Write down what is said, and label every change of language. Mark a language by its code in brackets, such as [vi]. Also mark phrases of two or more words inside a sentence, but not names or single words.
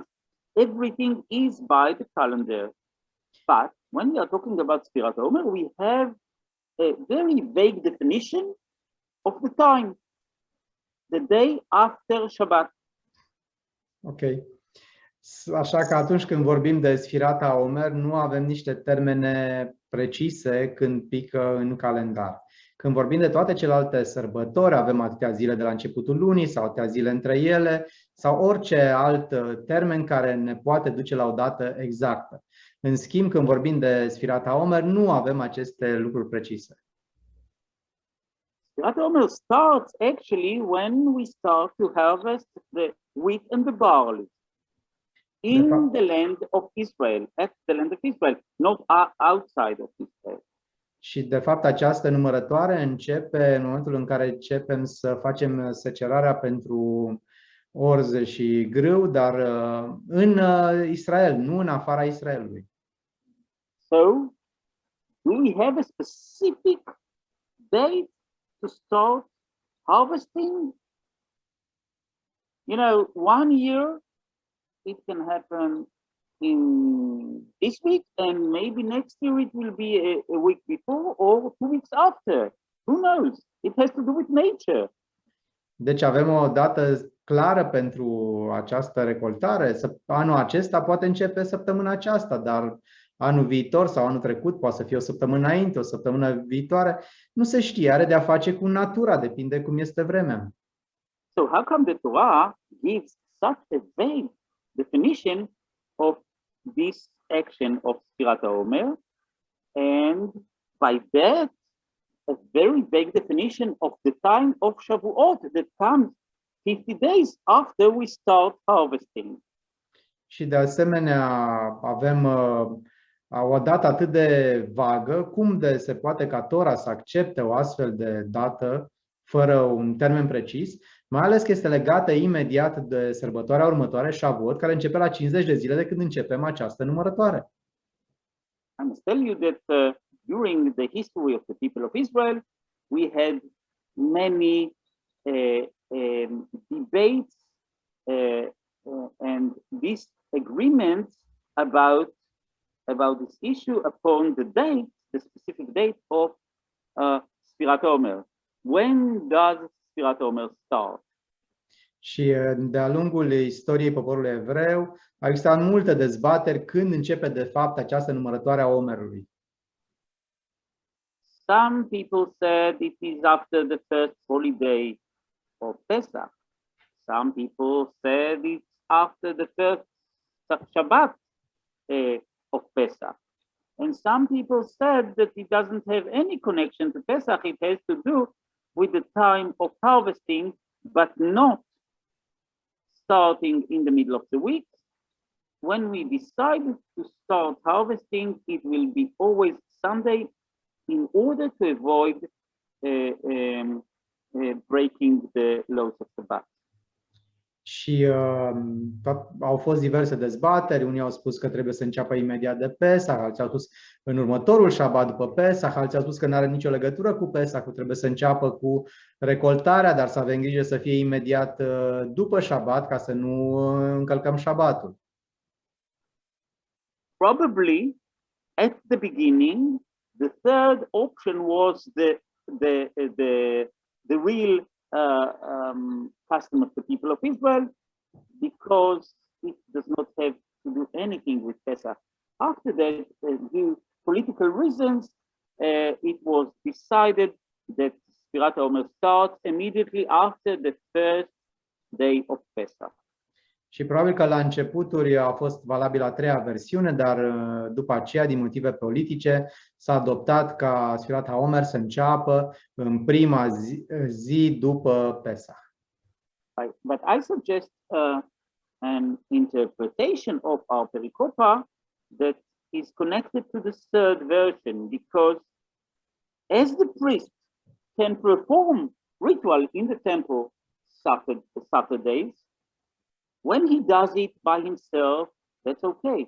[en] Everything is by the calendar. But when we are talking about Sfirat HaOmer, we have a very vague definition of the time, the day after Shabbat. Ok. [ro] Așa că atunci când vorbim de Sfirat HaOmer, nu avem niște termene precise când pică în calendar. Când vorbim de toate celelalte sărbători, avem atâtea zile de la începutul lunii sau atâtea zile între ele sau orice alt termen care ne poate duce la o dată exactă. În schimb, când vorbim de Sfirat HaOmer, nu avem aceste lucruri precise. [en] Sfirat HaOmer starts actually when we start to harvest the wheat and the barley in the land of Israel, at the land of Israel, not outside of Israel. [ro] Și de fapt această numărătoare începe în momentul în care începem să facem secerarea pentru orze și grâu, dar în Israel, nu în afara Israelului. [en] So, do we have a specific date to start harvesting? You know, 1 year it can happen in this week, and maybe next year it will be a week before or 2 weeks after. Who knows? It has to do with nature. [ro] Deci avem o dată clară pentru această recoltare. Anul acesta poate începe săptămâna aceasta, dar anul viitor sau anul trecut poate să fie o săptămână înainte, o săptămână viitoare. Nu se știe, are de-a face cu natura, depinde cum este vremea. [en] So how come the Torah gives such a vague definition of this action of Sfirat HaOmer, and by that a very vague definition of the time of Shavuot that comes 50 days after we start harvesting. [ro] Și de asemenea avem o dată atât de vagă, cum de se poate ca Tora să accepte o astfel de dată fără un termen precis, mai ales că este legată imediat de sărbătoarea următoare, Shavuot, care începe la 50 de zile de când începem această numărătoare. [en] I must tell you that during the history of the people of Israel, we had many debates and disagreements about this issue upon the date, the specific date of Sfirat Omer. When does Sfirat Omer start? [ro] Și de-a lungul istoriei poporului evreu au existat multe dezbateri când începe de fapt această numărătoare a Omerului. [en] Some people said it is after the first holiday of Pesach. Some people said it's after the first Shabbat of Pesach. And some people said that it doesn't have any connection to Pesach. It has to do with the time of harvesting, but not starting in the middle of the week. When we decide to start harvesting, it will be always Sunday in order to avoid breaking the laws of Shabbat. [ro] Și au fost diverse dezbateri, unii au spus că trebuie să înceapă imediat de Pesach, alții au spus în următorul Shabbat după Pesach, alții au spus că nu are nicio legătură cu Pesach, trebuie să înceapă cu recoltarea, dar să avem grijă să fie imediat după Shabbat ca să nu încălcăm Shabbatul. [en] Probably at the beginning, the third option was the real custom of the people of Israel, because it does not have to do anything with Pesach. After that, due to political reasons, it was decided that Sfirat Omer starts immediately after the first day of Pesach. [ro] Și probabil că la începuturi a fost valabilă a treia versiune, dar după aceea, din motive politice, s-a adoptat ca Sfirat HaOmer să înceapă în prima zi după Pesach. [en] But I suggest an interpretation of our pericopa that is connected to the third version, because as the priest can perform ritual in the temple Saturdays, when he does it by himself, that's okay.